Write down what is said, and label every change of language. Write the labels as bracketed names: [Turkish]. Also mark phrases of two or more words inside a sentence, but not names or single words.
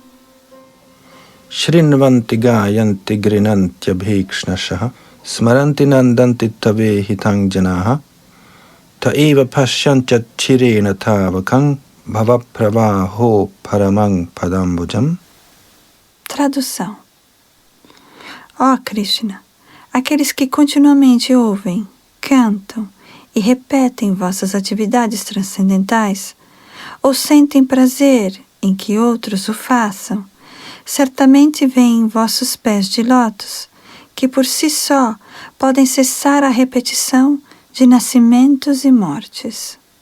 [Sanskrit] Shrinvanti gayanti grinanti abhikshnashaha smaranti nandanti tave hitang janaha taeva pashyancha chirena tavakang bhavapravaho paramang padambujam. [Portuguese] Tradução. Ó Krishna, aqueles que continuamente ouvem, cantam e repetem vossas atividades transcendentais, ou sentem prazer em que outros o façam, certamente veem vossos pés de lótus, que por si só podem cessar a repetição de nascimentos e mortes.